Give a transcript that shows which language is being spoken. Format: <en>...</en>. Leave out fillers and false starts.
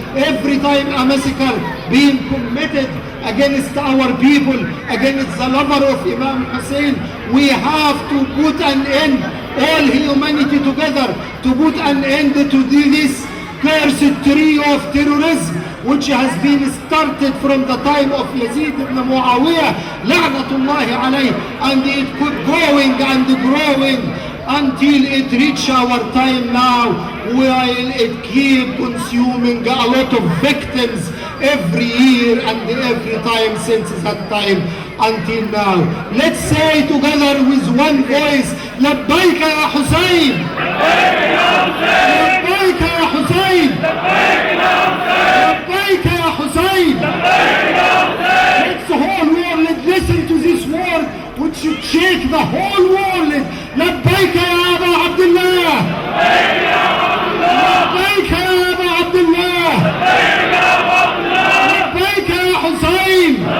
<en>Every time a massacre being committed against our people, against the lover of Imam Hussein, we have to put an end, all humanity together, to put an end to this cursed tree of terrorism, which has been started from the time of Yazid ibn Muawiyah,</en> <ar>la'natullahi alayh,</ar> <en>and it kept growing and growing until it reached our time now, while it keep consuming a lot of victims every year and every time since that time until now. Let's say together with one voice,</en> <ar>لبيك يا حسين، لبيك يا حسين، لبيك يا حسين.</ar> <en>Let's the whole world listen to this word, which should shake the whole world.</en> <ar>لبيك يا أبا عبد الله، لبيك يا أبا عبد الله، لبيك يا حسين.</ar>